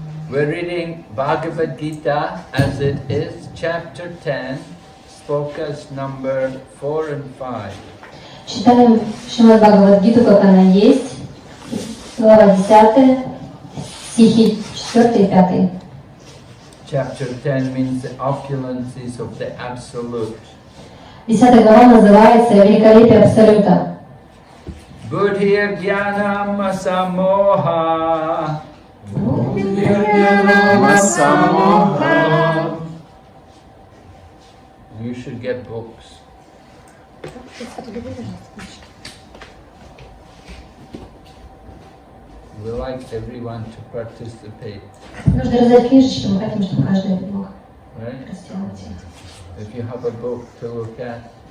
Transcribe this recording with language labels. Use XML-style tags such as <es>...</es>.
<en>We're reading Bhagavad Gita as it is, chapter 10, slokas number 4 and 5.</en> <ru>Читаем Шримад Бхагавад-гиту, как она есть, глава 10, стихи 4 и 5.</ru> <en>Chapter 10 means the opulences of the Absolute.</en> <ru>10 глава называется «Великолепие Абсолюта».</ru> <sa>Buddhir Jnanam Samoha.</sa> <en>should get books. We like everyone to participate.</en> <ru>Нужно раздать книжечки, мы хотим, чтобы каждый мог</ru> <en>Right?</en> <ru>сделать.</ru> <en>If you have a book to look at,</en>